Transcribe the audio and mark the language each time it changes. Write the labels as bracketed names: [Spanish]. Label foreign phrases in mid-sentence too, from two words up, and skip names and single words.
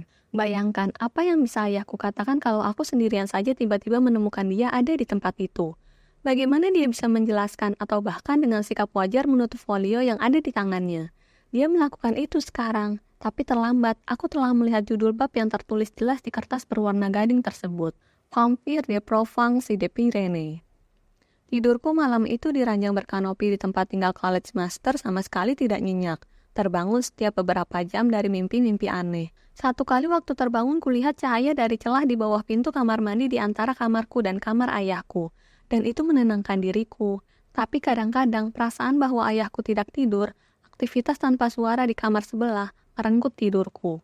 [Indonesian] Bayangkan apa yang bisa ayahku katakan kalau aku sendirian saja tiba-tiba menemukan dia ada di tempat itu. Bagaimana dia bisa menjelaskan atau bahkan dengan sikap wajar menutup folio yang ada di tangannya. Dia melakukan itu sekarang, tapi terlambat. Aku telah melihat judul bab yang tertulis jelas di kertas berwarna gading tersebut. [French] Vampire de Provence de Pyrénées. [Indonesian] Tidurku malam itu di ranjang berkanopi di tempat tinggal [English] college master [Indonesian] sama sekali tidak nyenyak. Terbangun setiap beberapa jam dari mimpi-mimpi aneh. Satu kali waktu terbangun kulihat cahaya dari celah di bawah pintu kamar mandi di antara kamarku dan kamar ayahku. Dan itu menenangkan diriku. Tapi kadang-kadang perasaan bahwa ayahku tidak tidur, aktivitas tanpa suara di kamar sebelah, merenggut tidurku.